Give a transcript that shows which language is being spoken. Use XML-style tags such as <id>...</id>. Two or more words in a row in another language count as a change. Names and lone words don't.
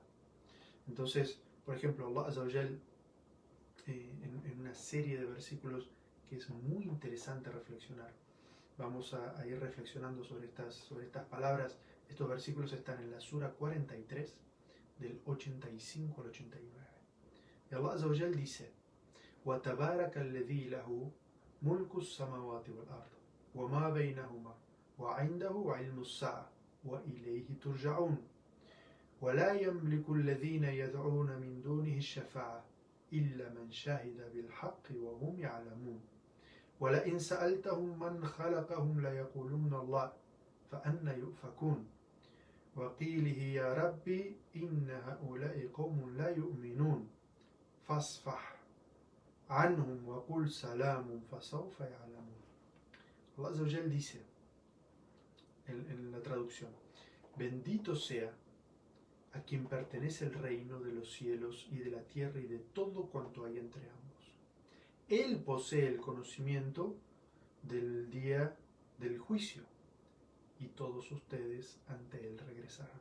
<es>Entonces, por ejemplo,</es> <ar>الله عز وجل,</ar> <es>en una serie de versículos que es muy interesante reflexionar. Vamos a ir reflexionando sobre estas palabras. Estos versículos están en la Sura 43, del 85 al 89.</es> <ar>Y الله عز وجل dice: وَتَبَارَكَ الَّذِي لَهُ مُلْكُ السَّمَوَاتِ وَالْأَرْضِ وَمَا بَيْنَهُمَا وَعِنْدَهُ عِلْمُ السَّاعَةِ وَإِلَيْهِ تُرْجَعُونَ ولا يملك الذين يدعون من دونه الشفاعة إلا من شهد بالحق وهم يعلمون ولئن سألتهم من خلقهم ليقولون الله فأنى يؤفكون وقيله يا ربي إن هؤلاء قوم لا يؤمنون فاصفح عنهم وقل سلام فسوف يعلمون. الله عز وجل</ar> <es>dice en la traducción: bendito sea a quien pertenece el reino de los cielos y de la tierra y de todo cuanto hay entre ambos. Él posee el conocimiento del día del juicio y todos ustedes ante él regresarán.</es>